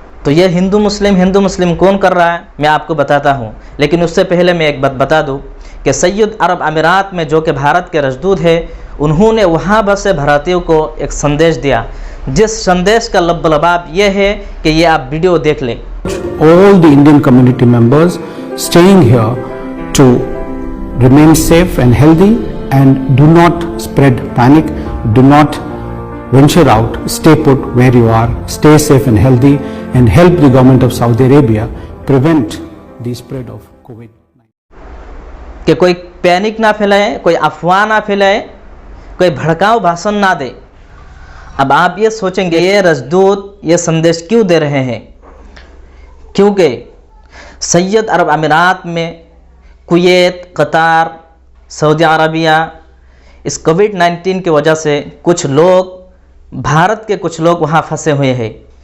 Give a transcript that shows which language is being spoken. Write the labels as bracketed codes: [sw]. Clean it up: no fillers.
[hi] तो ये हिंदू मुस्लिम कौन कर रहा है, मैं आपको बताता हूँ। लेकिन उससे पहले मैं एक बात बता दूँ कि संयुक्त अरब अमीरात में जो कि भारत के राजदूत है, उन्होंने वहाँ बसे भारतीयों को एक संदेश दिया, जिस संदेश का लबाब ये है कि ये आप वीडियो देख लें। [en] All the Indian community members staying here to remain safe and healthy, and do not spread panic, do not venture out, stay put where you are, stay safe and healthy, and help the government of Saudi Arabia prevent the spread of COVID-19। [hi] कि कोई panic ना फैलाए, कोई अफवाह ना फैलाए, कोई भड़काऊ भाषण ना दे। अब आप ये सोचेंगे ये राजदूत ये संदेश क्यों दे रहे हैं? क्योंकि संयुक्त अरब अमीरात में कुवैत, कतार, सऊदी अरबिया इस कोविड-19 की वजह से कुछ लोग, भारत के कुछ लोग वहाँ फंसे हुए हैं।